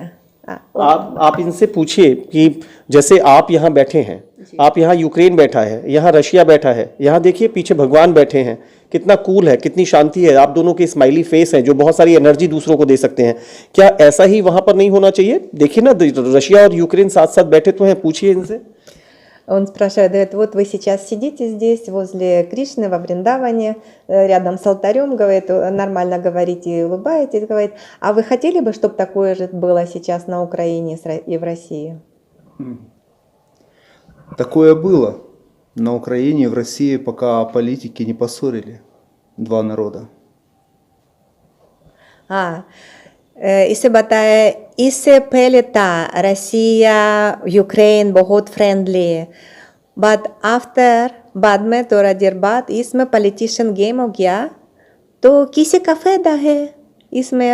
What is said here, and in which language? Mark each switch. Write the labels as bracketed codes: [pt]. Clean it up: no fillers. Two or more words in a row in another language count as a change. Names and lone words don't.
[hi] आप इनसे पूछिए कि जैसे आप यहाँ बैठे हैं, आप यहाँ यूक्रेन बैठा है, यहाँ रशिया बैठा है, यहाँ देखिए पीछे भगवान बैठे हैं, कितना कूल है, कितनी शांति है, आप दोनों के [en] smiley face [hi] हैं जो बहुत सारी एनर्जी दूसरों को दे सकते हैं। क्या ऐसा ही वहाँ पर नहीं होना चाहिए? देखिए ना, रशिया और यूक्रेन साथ साथ बैठे तो हैं, पूछिए इनसे। [ru] Он спрашивает, говорит, вот вы сейчас сидите здесь, возле Кришны, во Вриндаване, рядом с алтарем, говорит, нормально говорите и улыбаетесь, говорит, а вы хотели бы, чтобы такое же было сейчас на Украине и в России? Такое было на Украине и в России, пока политики не поссорили два народа. [hi] इसे बताए, इससे पहले था रसिया यूक्रेन बहुत फ्रेंडली, [en] but after [hi] बाद में थोड़ा देर बाद इसमें [en] politician game [hi] हो गया, तो किसी का फायदा है इसमें?